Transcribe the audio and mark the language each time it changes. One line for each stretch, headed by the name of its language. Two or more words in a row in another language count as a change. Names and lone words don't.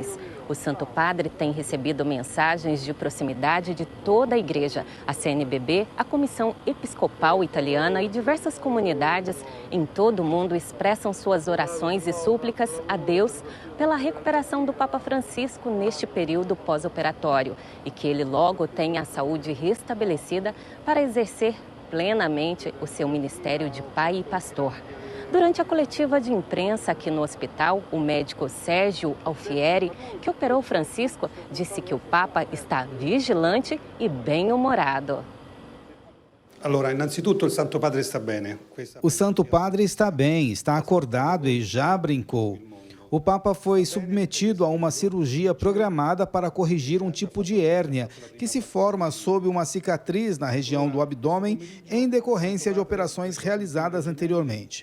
Portuguese: O Santo Padre tem recebido mensagens de proximidade de toda a Igreja, a CNBB, a Comissão Episcopal Italiana e diversas comunidades em todo o mundo expressam suas orações e súplicas a Deus pela recuperação do Papa Francisco neste período pós-operatório e que ele logo tenha a saúde restabelecida para exercer plenamente o seu ministério de pai e pastor. Durante a coletiva de imprensa aqui no hospital, o médico Sérgio Alfieri, que operou Francisco, disse que o Papa está vigilante e bem-humorado.
Italian: Allora, innanzitutto il Santo Padre sta bene.
Portuguese: O Santo Padre está bem, está acordado e já brincou. O Papa foi submetido a uma cirurgia programada para corrigir um tipo de hérnia que se forma sob uma cicatriz na região do abdômen em decorrência de operações realizadas anteriormente.